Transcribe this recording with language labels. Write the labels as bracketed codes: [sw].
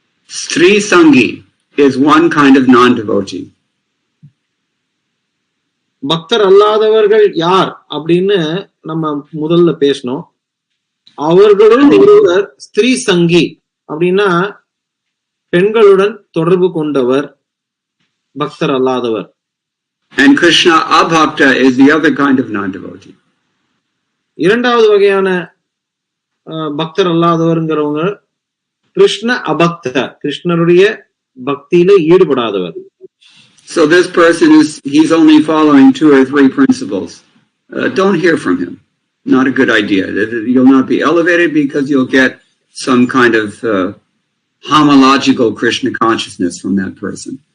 [en] Stri Sangi is one kind of non-devotee. [ta] பக்தர் அல்லாதவர்கள் யார் அப்படின்னு நம்ம முதல்ல பேசணும். அவர்களும் ஒருவர் ஸ்திரீ சங்கி அப்படின்னா பெண்களுடன் தொடர்பு கொண்டவர் பக்தர் அல்லாதவர். [en] And Krishna Abhakta is the other kind of non-devotee. [ta] இரண்டாவது வகையான பக்தர் அல்லாதவர்ங்கிறவங்க கிருஷ்ண அபக்த, கிருஷ்ணருடைய பக்தியில ஈடுபடாதவர். [en] So this person he's only following 2 or 3 principles. Don't hear from him. Not a good idea. You'll not be elevated because you'll get some kind of homological Krishna consciousness from that person.